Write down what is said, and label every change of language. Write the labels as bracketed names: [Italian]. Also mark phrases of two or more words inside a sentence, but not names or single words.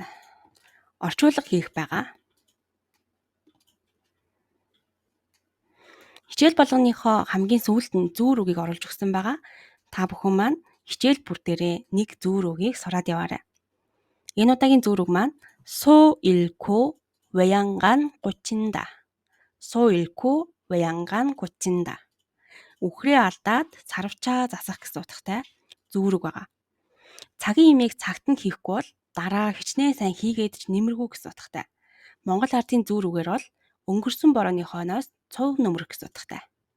[Mongolian] Орчуулга хийх байгаа. Хичээл болгоныхоо хамгийн сүүлд нь зүүр үгийг оруулж өгсөн байгаа. Та бүхэн маань хичээл бүр дээрээ нэг зүүр үгийг сураад яваарай. Энэ удаагийн зүүр үг маань [Korean] 소 잃고 외양간 고친다. 소 잃고 외양간 고친다. [Mongolian] Үхрээ алдаад сарвчаа засах гэсэн утгатай зүүр үг байгаа. Цагийн имийг цагт нь хийхгүй бол дараа хичнээн сайн хийгээд ч нэмэргүй гэсэн утгатай. Монгол ардын зүүр үгээр бол өнгөрсөн борооны хойноос цов нөмрөх гэсэн утгатай.